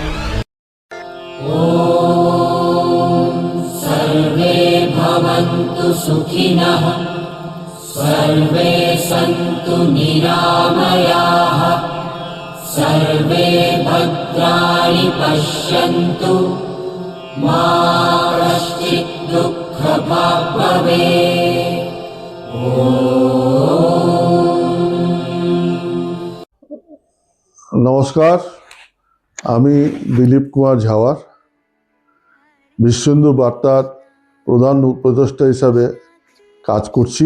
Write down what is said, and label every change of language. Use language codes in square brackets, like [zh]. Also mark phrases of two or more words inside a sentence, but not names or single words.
[sa] सर्वे भवन्तु सुखिनः, सर्वे सन्तु निरामयाः, सर्वे भद्राणि पश्यन्तु, मा कश्चित् दुःखभाग् भवेत्। [bn] নমস্কার, আমি দিলীপ কুমার ঝাওয়ার বিশ্ব হিন্দু বার্তার প্রধান উপদেষ্টা হিসাবে কাজ করছি।